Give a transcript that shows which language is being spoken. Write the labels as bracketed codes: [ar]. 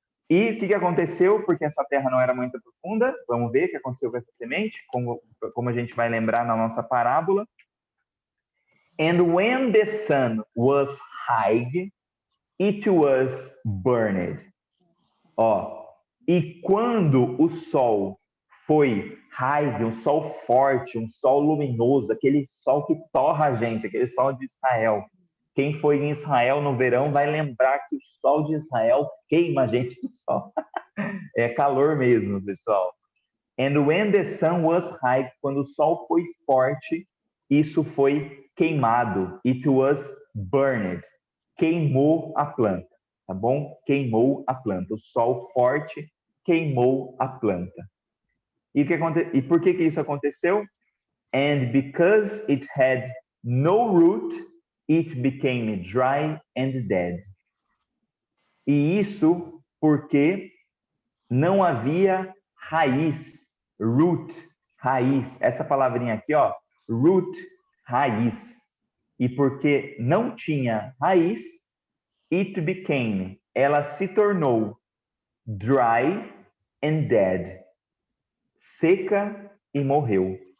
[pt] E o que aconteceu? Porque essa terra não era muito profunda, vamos ver o que aconteceu com essa semente, como a gente vai lembrar na nossa parábola. [en] And when the sun was high, it was burned. [pt] Ó, e quando o sol foi high, um sol forte, um sol luminoso, aquele sol que torra a gente, aquele sol de Israel. Quem foi em Israel no verão vai lembrar que o sol de Israel queima a gente do sol. É calor mesmo, pessoal. [en] And when the sun was high, [pt] quando o sol foi forte, isso foi queimado. [en] It was burned. [pt] Queimou a planta, tá bom? Queimou a planta. O sol forte queimou a planta. E por que isso aconteceu? [en] And because it had no root, it became dry and dead. [pt] E isso porque não havia raiz, root, raiz. Essa palavrinha aqui, ó, root, raiz. E porque não tinha raiz, [en] it became, [pt] ela se tornou [en] dry and dead, [pt] seca e morreu.